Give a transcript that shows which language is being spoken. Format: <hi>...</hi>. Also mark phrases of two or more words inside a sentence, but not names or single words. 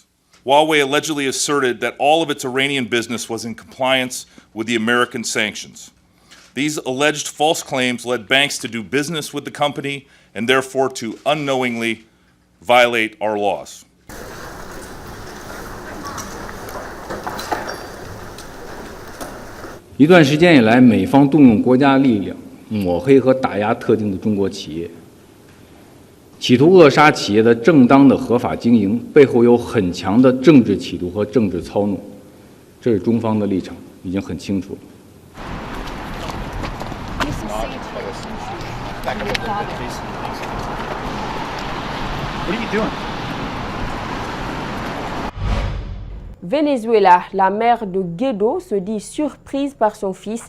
<en>Huawei allegedly asserted that all of its Iranian business was in compliance with the American sanctions. These alleged false claims led banks to do business with the company and therefore to unknowingly violate our laws.</en> <zh>一段时间以来，美方动用国家力量抹黑和打压特定的中国企业，企图扼杀企业的正当的合法经营，背后有很强的政治企图和政治操弄，这是中方的立场，已经很清楚了。</zh> <fr>Venezuela, la mère de Guaido se dit surprise par son fils.</fr>